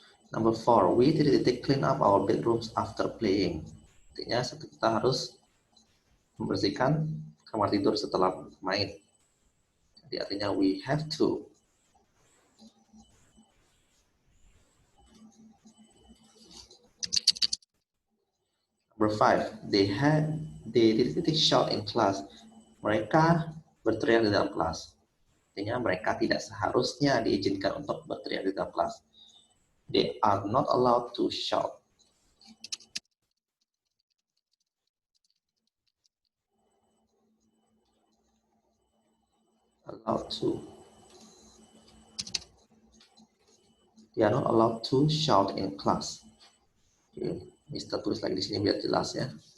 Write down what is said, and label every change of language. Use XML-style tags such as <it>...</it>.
<en>Number 4, we clean up our bedrooms after playing.</en> <id>Artinya kita harus membersihkan kamar tidur setelah main. Jadi artinya</id> <en>we have to. Number 5, they shout in class.</en> <id>Mereka berteriak di dalam kelas. Artinya mereka tidak seharusnya diizinkan untuk berteriak di dalam kelas.</id> <en>They are not allowed to shout. Allowed to. They are not allowed to shout in class.</en> <id>Oke, Mister tulis lagi di sini biar jelas ya.</id>